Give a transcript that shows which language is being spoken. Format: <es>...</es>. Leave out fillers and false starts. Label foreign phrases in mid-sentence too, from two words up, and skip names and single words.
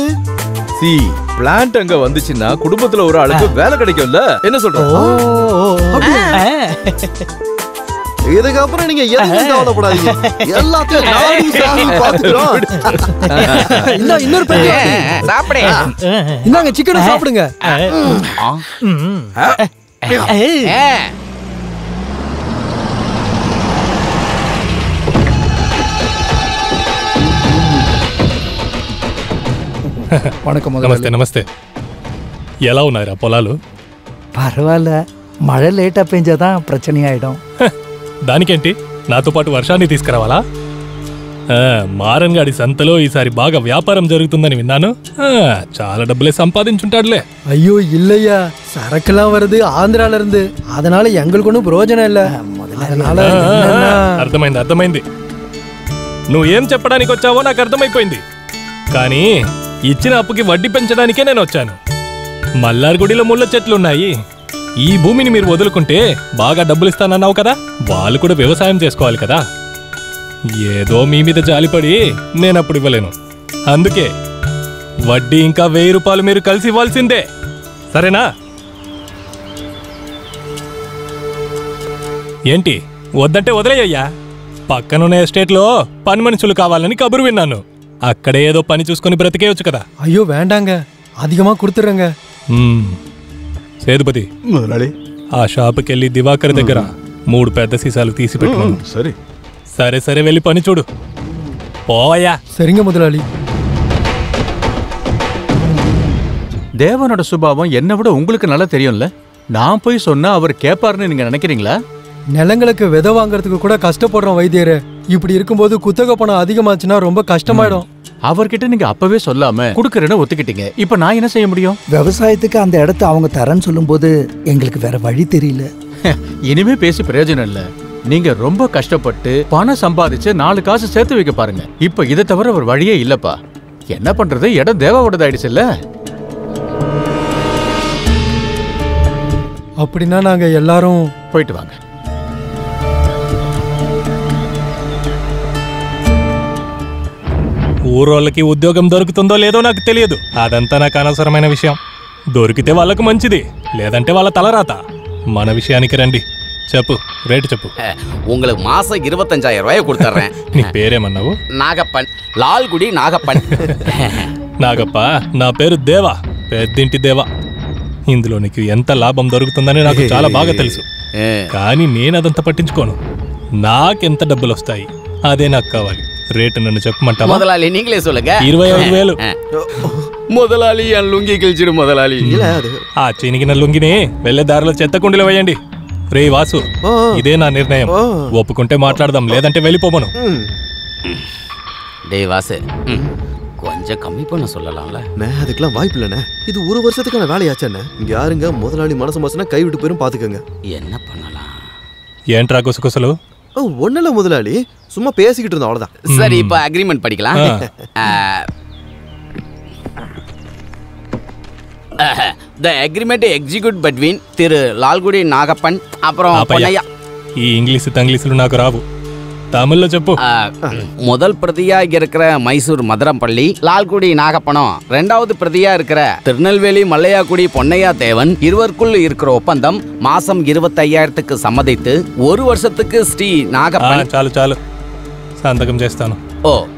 <ta>சி பிளான்ட் அங்க வந்துச்சுன்னா குடும்பத்துல ஒரு ஆளுக்கு வேலை கிடைக்கும்ல. என்ன சொல்ற? இதுக்கப்புறம் நீங்க எதுவும் கவலைப்படாதீங்க. எல்லாத்தையும் நானும் சாமி பாத்துக்கிறோம். இன்னொரு பேர் சாப்பிடு. இந்தாங்க சிக்கனை சாப்பிடுங்க. వణకం.</ta> <te>నమస్తే నమస్తే. ఎలా ఉన్నారా పొలాలు? పర్వాలే, మழை లేటా పెంచాదా ప్రచన ఆయిడం. దానికేంటి, నాతో పాటు వర్షాన్ని తీసుకురావాలా? మారన్ గాడి సంతలో ఈసారి బాగా వ్యాపారం జరుగుతుందని విన్నాను. చాలా డబ్బులే సంపాదించుంటాడులే.</te> <ta>ஐயோ இல்லையா, சரக்குலாம் வருது ஆந்திரால இருந்து. அதனால எங்களுக்கு ஒன்றும் பிரயோஜனம் இல்ல. அதனால</ta> <te>అర్థమైంది అర్థమైంది. నువ్వు ఏం చెప్పడానికి వచ్చావో నాకు అర్థమైపోయింది. కానీ ఇచ్చిన అప్పుకి వడ్డీ పెంచడానికే నేను వచ్చాను. మల్లార్గుడిలో ముళ్ళ చెట్లున్నాయి. ఈ భూమిని మీరు వదులుకుంటే బాగా డబ్బులు ఇస్తానన్నావు కదా, వాళ్ళు కూడా వ్యవసాయం చేసుకోవాలి కదా. ఏదో మీ మీద జాలిపడి నేను అప్పుడు ఇవ్వలేను. అందుకే వడ్డీ ఇంకా 1000 రూపాయలు మీరు కలిసి ఇవ్వాల్సిందే, సరేనా? ఏంటి వద్దంటే వదిలేయ్యా. పక్కనున్న ఎస్టేట్లో పని మనుషులు కావాలని కబురు విన్నాను. అక్కడే ఏదో పని చూసుకొని బ్రతికేయచ్చు కదా.</te> <ta>ஐயோ வேண்டாங்க, அதிகமா கொடுத்துறேங்க.</ta> <te>సేతుపతి, ఆ షాపుకి వెళ్ళి దివాకర్ దగ్గర 3 పెద్ద సీసాలు తీసి పెట్టుకున్నాను. సరే సరే సరే, వెళ్ళి పని చూడు. పోవయ్యా.</te> <ta>சரிங்க முதலாளி. தேவனோட சுபாவம் என்ன விட உங்களுக்கு நல்லா தெரியும்ல. நான் போய் சொன்னா அவர் கேட்பாருன்னு நீங்க நினைக்கிறீங்களா? நிலங்களுக்கு விதை வாங்குறதுக்கு கூட கஷ்டப்படுறோம் வைத்தியரே. இப்படி இருக்கும்போது குத்தகை பணம் அதிகமாச்சுன்னா ரொம்ப கஷ்டமாயிடும். அவர்கிட்ட நீங்க அப்பவே சொல்லாம குடுக்கறேன்னு ஒத்துக்கிட்டீங்க. இப்ப நான் என்ன செய்ய முடியும்? விவசாயத்துக்கு அந்த இடத்தை அவங்க தரேன்னு சொல்லும்போது எங்களுக்கு வேற வழி தெரியல. இனிமே பேசி பிரயோஜனம் இல்ல. நீங்க ரொம்ப கஷ்டப்பட்டு பணம் சம்பாதிச்சு 4 காசு சேர்த்து வைக்க பாருங்க. இப்ப இதை தவிர ஒரு வழியே இல்லப்பா. என்ன பண்றது, இடம் தேவாவோடதாயிடுச்சு இல்ல. அப்படின்னா நாங்க எல்லாரும் போயிட்டு வாங்க.</ta> <te>ఊరోళ్ళకి ఉద్యోగం దొరుకుతుందో లేదో నాకు తెలియదు. అదంతా నాకు అనవసరమైన విషయం. దొరికితే వాళ్ళకు మంచిది, లేదంటే వాళ్ళ తలరాత. మన విషయానికి రండి. చెప్పు, రేటు చెప్పు.</te> <ta>உங்களுக்கு மாசம் 25,000 ரூபாய் கொடுத்துறேன்.</ta> <te>నీ పేరేమన్నావు? నాగప్పన్, లాల్గుడి నాగప్పన్. నాగప్ప, నా పేరు దేవా, పెద్దింటి దేవా. ఇందులో నీకు ఎంత లాభం దొరుకుతుందని నాకు చాలా బాగా తెలుసు. కానీ నేను అదంతా పట్టించుకోను. నాకెంత డబ్బులు వస్తాయి అదే నాకు కావాలి. రేటు నన్ను చెప్పమంటావా?</te> <ta>முதலாளி நீங்களே சொல்லுங்க. 25,000. முதலாளி என் லுங்கி கிழிச்சிடு முதலாளி.</ta> <te>ఆ చినిగిన లుంగిని వెళ్లే దారిలో చెత్త కుండీలో వేయండి. రే వాసు, ఇదే నా నిర్ణయం. ఒప్పుకుంటే మాట్లాడదాం, లేదంటే వెళ్ళిపోమను.</te> <ta>டேய் வாசு, கொஞ்சம் கம்மி பண்ண சொல்லலாம்ல. அதுக்கெல்லாம் வாய்ப்பு இல்லைண்ணே. இது ஒரு வருஷத்துக்கான வேலையாச்சண்ணே. இங்க யாருங்க முதலாளி மனசு மனசுனா கைவிட்டு போயிரும் பாத்துக்கங்க. என்ன பண்ணலாம்?</ta> <te>ఏంట్రా గుసగుసలు?</te> <ta>ஒண்ணுல முதலாளி, சும்மா பேசிக்கிட்டு இருந்தோம், அவ்வளவுதான். சரி, இப்ப அக்ரிமெண்ட் படிக்கலாம்.</ta> <en>The agreement execute between</en> <ta>திரு லால்குடி நாகப்பன் அப்புறம் பொன்னையா.</ta> <te>ఈ ఇంగ్లీష్ తంగ్లీసులు నాకు రావు, தமிழ்ல చెప్పు.</te> <ta>முதல் பிரதியா இருக்கிற மைசூர் மதுரம்பள்ளி லால்குடி நாகப்பனம், ரெண்டாவது பிரதியா இருக்கிற திருநெல்வேலி மல்லையாக்குடி பொன்னையா தேவன் இருவருக்குள் இருக்கிற ஒப்பந்தம் மாசம் 25,000க்கு சம்மதித்து 1 வருஷத்துக்கு ஸ்ரீ நாகப்பன்.</ta> <te>చాలు చాలు, సంతకం చేస్తాను.</te> <ta>ஓ,</ta>